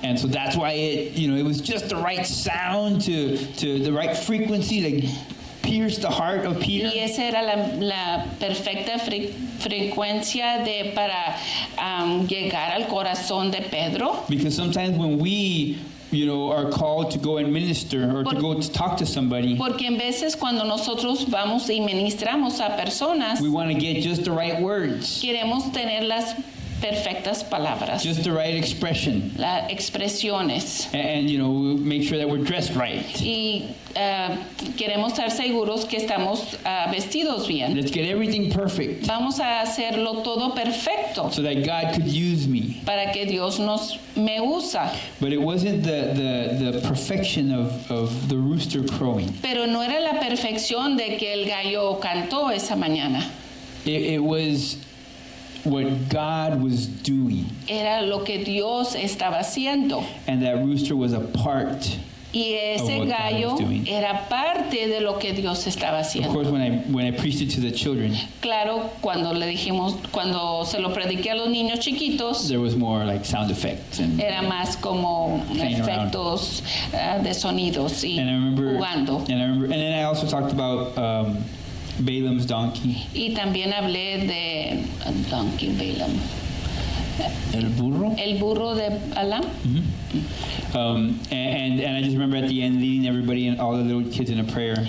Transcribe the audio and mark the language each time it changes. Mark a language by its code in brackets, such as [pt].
[en] And so that's why it was just the right sound to the right frequency, like pierce the heart of Peter. [es] Y esa era la perfecta frecuencia para llegar al corazón de Pedro. [en] Because sometimes when we are called to go and minister or to go to talk to somebody, [es] Porque en veces cuando nosotros vamos y ministramos a personas, [en] we want to get just the right words, [es] queremos tener las perfectas palabras, [en] just the right expression, [es] las expresiones. [en] and make sure that we're dressed right. [es] Y queremos estar seguros que estamos vestidos bien. [en] Let's get everything perfect [es] Vamos a hacerlo todo perfecto [en] so that God could use me. [es] para que Dios me usa. [en] But it wasn't the perfection of the rooster crowing. [es] Pero no era la perfección de que el gallo cantó esa mañana. [en] It was what God was doing, [es] Era lo que Dios estaba haciendo. [en] and that rooster was a part. [es] Y ese [en] Of what God [es] gallo [en] was doing. [es] era parte de lo que Dios estaba [en] Of [es] haciendo. [en] course, when I preached it to the children, [es] Claro, cuando se lo prediqué a los niños chiquitos, [en] there was more like sound effects and [es] era más como [en] Playing around. [es] efectos de sonidos y [en] And I remember, [es] jugando. [en] and then I also talked about Balaam's donkey. [es] Y también hablé de Donkey Balaam, El burro. el burro de Balaam. [en] And I just remember at the end leading everybody and all the little kids in a prayer.